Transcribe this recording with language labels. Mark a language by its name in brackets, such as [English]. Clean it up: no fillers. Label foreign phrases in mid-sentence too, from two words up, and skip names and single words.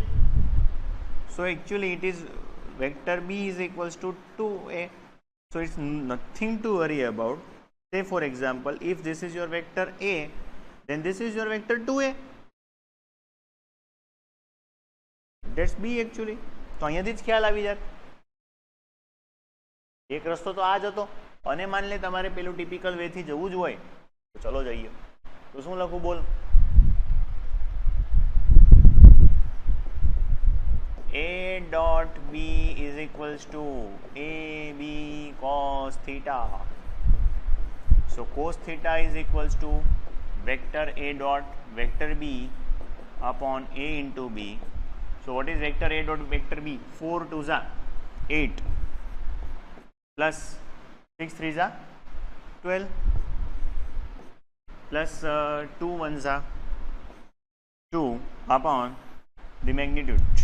[English] So actually it is vector B is equals to 2A. So it's nothing to worry about. Say for example, if this is your vector A, then this is your vector 2A. That's B actually. [Gujarati] તો અહીંયાથી જ ખ્યાલ આવી જાત. એક રસ્તો તો આ જ હતો, અને [Hindi] मान ले [Gujarati] તમારે પેલું ટિપિકલ વેથી જવું જ હોય તો ચલો જઈએ. તો શું લખું બોલ? [English] A dot B is equals to AB cos theta. So cos theta is equals to vector A dot vector B upon A into B. So what is vector A dot vector B? 4 2s are 8 plus 6 3s are 12 plus 2 1s are 2 upon the magnitude.